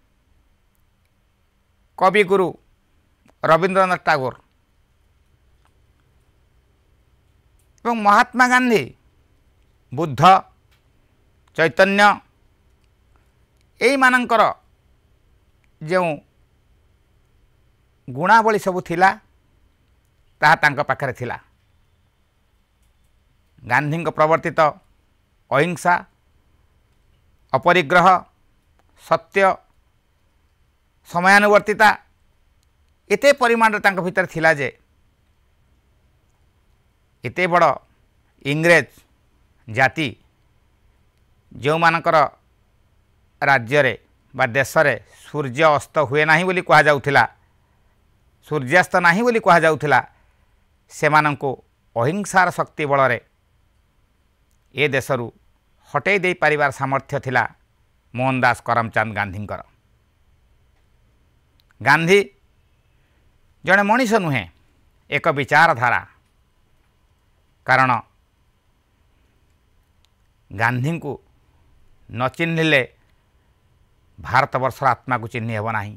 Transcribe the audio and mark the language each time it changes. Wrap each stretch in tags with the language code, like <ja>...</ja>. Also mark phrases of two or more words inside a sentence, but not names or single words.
<or>କବିଗୁରୁ ରବୀନ୍ଦ୍ରନାଥ ଟାଗୋର ଏବଂ ମହାତ୍ମା ଗାନ୍ଧୀ ବୁଦ୍ଧ ଚୈତନ୍ୟ ଏହି ମାନଙ୍କର ଯେଉଁ ଗୁଣାବଳୀ ସବୁ ଥିଲା ତାହା ତାଙ୍କ ପାଖରେ ଥିଲା। ଗାନ୍ଧୀ ପ୍ରବର୍ତ୍ତିତ ଅହିଂସା ଅପରିଗ୍ରହ ସତ୍ୟ ସମୟାନୁବର୍ତ୍ତିତା ଏତେ ପରିମାଣ ତାଙ୍କ ଭିତର ଥିଲା ଯେ ଏତେ ବଡ଼ ଇଂରେଜ ଜାତି ଯେଉଁ ମାନଙ୍କର ରାଜ୍ୟ ରେ ବା ଦେଶ ରେ ସୂର୍ଯ୍ୟ ଅସ୍ତ ହୁଏ ନାହିଁ ବୋଲି କୁହା ଯାଉଥିଲା ସୂର୍ଯ୍ୟାସ୍ତ ନାହିଁ ବୋଲି କୁହା ଯାଉଥିଲା ସେ ମାନଙ୍କୁ ଅହିଂସାର ଶକ୍ତି ବଳ ରେ ଏ ଦେଶରୁ ହଟାଇ ଦେବା ପରି ସାମର୍ଥ୍ୟ ଥିଲା ମୋହନଦାସ କରମଚାନ୍ଦ ଗାନ୍ଧୀଙ୍କର। ଗାନ୍ଧୀ ଜଣେ ମଣିଷ ନୁହେଁ ଏକ ବିଚାରଧାରା କାରଣ ଗାନ୍ଧୀ କୁ ନ ଚିହ୍ନିଲେ ଭାରତବର୍ଷର ଆତ୍ମା କୁ ଚିହ୍ନି ହେବ ନାହିଁ।</or>